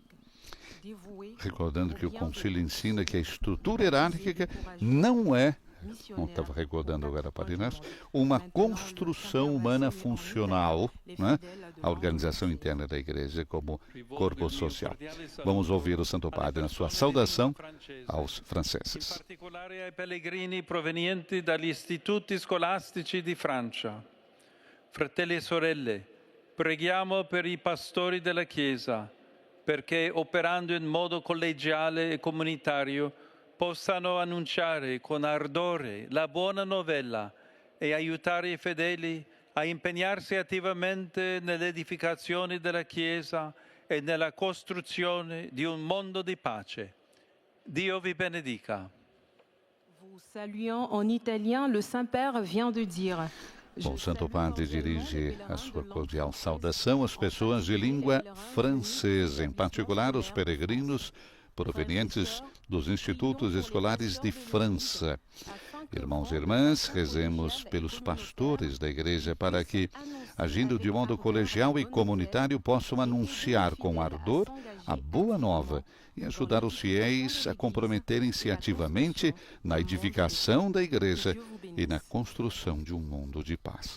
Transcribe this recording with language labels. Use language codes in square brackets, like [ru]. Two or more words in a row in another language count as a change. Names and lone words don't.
[pt] Recordando que o Concílio ensina que a estrutura hierárquica não é, como estava recordando agora para nós, uma construção humana funcional, a organização interna da Igreja como corpo social. Vamos ouvir o Santo Padre na sua saudação aos franceses. [it] In particolare ai pellegrini provenienti dagli istituti scolastici di Francia. Fratelli e sorelle, preghiamo per i pastori della Chiesa, perché operando in modo collegiale e comunitario possano annunciare con ardore la buona novella e aiutare i fedeli a impegnarsi attivamente nell'edificazione della Chiesa e nella costruzione di un mondo di pace. Dio vi benedica. [fr] Vous saluant en italien, le Saint-Père vient de dire. [pt] Bom, o Santo Padre dirige a sua cordial saudação às pessoas de língua francesa, em particular os peregrinos provenientes dos institutos escolares de França. Irmãos e irmãs, rezemos pelos pastores da Igreja para que, agindo de modo colegial e comunitário, possam anunciar com ardor a boa nova e ajudar os fiéis a comprometerem-se ativamente na edificação da Igreja e na construção de um mundo de paz.